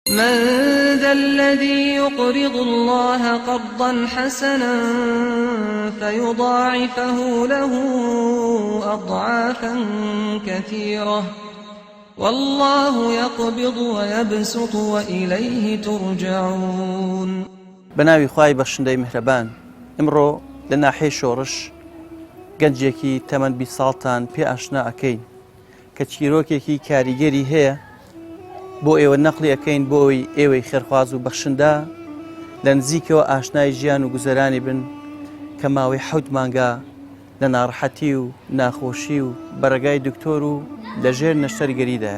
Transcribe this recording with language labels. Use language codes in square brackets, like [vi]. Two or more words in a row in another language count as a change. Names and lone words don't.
[ar] من ذا الذي يقرض الله قرضا حسنا فيضاعفه له أضعافا كثيرة والله يقبض ويبسط وإليه ترجعون. [ckb] بناوی خوای بەخشندەی میهرەبان، ئمڕۆ لە ناحێی شۆڕش گەنجێکی تەمەن 20 ساڵتان پێ ئاشنا ئەکەین کە چیرۆکێکی کاریگەری هەیە بۆ ئێوە نەقلی ئەەکەین بۆ ئەوی ئێوەی خێرخواز و بەخشندا لە نزیکەوە ئاشنای ژیان و گوزەرانی بن کە ماوەی 7 مانگە لە ناڕەحەتی و ناخۆشی و بەڕێگای دکتۆر و لەژێر نەشتەرگەریدایە.